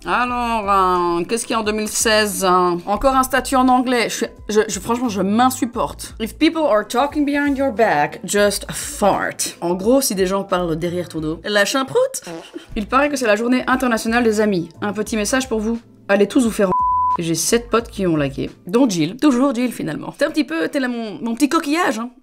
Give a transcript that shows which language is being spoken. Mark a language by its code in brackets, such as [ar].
[fr] Alors, qu'est-ce qu'il y a en 2016? Encore un statut en anglais. Franchement, je m'insupporte. [en] If people are talking behind your back, just fart. [fr] En gros, si des gens parlent derrière ton dos, lâche un prout. Il paraît que c'est la journée internationale des amis. Un petit message pour vous. Allez tous vous faire en... J'ai 7 potes qui ont liké, dont Jill. Toujours Jill, finalement. T'es un petit peu... T'es là mon petit coquillage, hein.